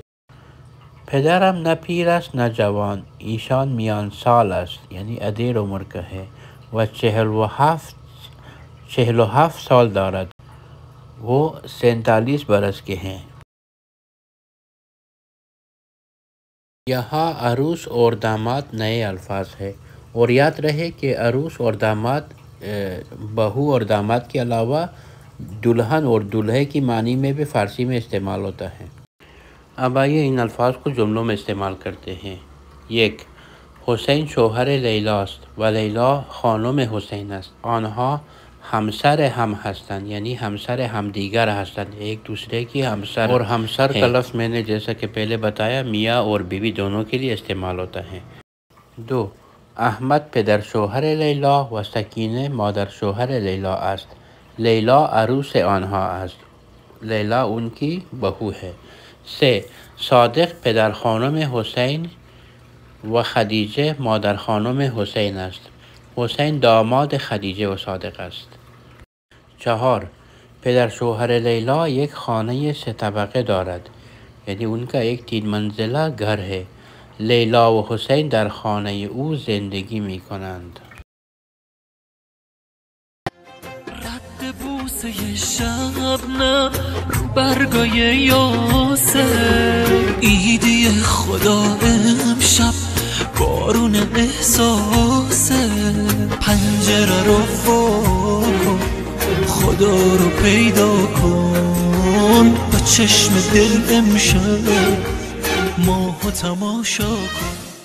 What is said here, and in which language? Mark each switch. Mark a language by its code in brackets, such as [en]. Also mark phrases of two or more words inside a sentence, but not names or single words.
[fa] پدرم نه پیر است نه جوان. ایشان میان سال است یعنی [ur] ادیر عمر کا ہے [fa] و 47 سال دارد. [ur] وہ 47 برس کے ہیں۔ یہاں عروس اور داماد نئے الفاظ ہیں، اور یاد رہے کہ عروس اور داماد بہو اور داماد کے علاوہ دلہن اور دولہے کی معنی میں بھی فارسی میں استعمال ہوتا ہے۔ اب آئیے ان الفاظ کو جملوں میں استعمال کرتے ہیں۔ 1. [fa] حسین شوهر لیلا است و لیلا خانم حسین است. آنها همسر هم هستند، یعنی همسر همدیگر هستند، ایک دوسرے کی همسر [ur] اور همسر کا لفظ میں نے جیسا کہ پہلے بتایا میاں اور بیوی دونوں کے لیے استعمال ہوتا ہے۔ 2. [fa] احمد پدر شوهر لیلا و سکینه مادر شوهر لیلا است. لیلا عروس آنها است، [ur] لیلا ان کی بہو ہے۔ 3. [fa] صادق پدر خانم حسین و خدیجه مادر خانم حسین است. حسین داماد خدیجه و صادق است. 4. پدر شوهر لیلا یک خانه 3 طبقه دارد، یعنی [ur] ان کا ایک 3 منزلہ گھر ہے۔ [fa] لیلا و حسین در خانه او زندگی می کنند۔ بوسه شبنم رو برگای یاسر، ایدی خدا امشب بارون احساسه، پنجره رو کن خدا رو پیدا کن، با چشم دل امشب ماهو تماشا کن.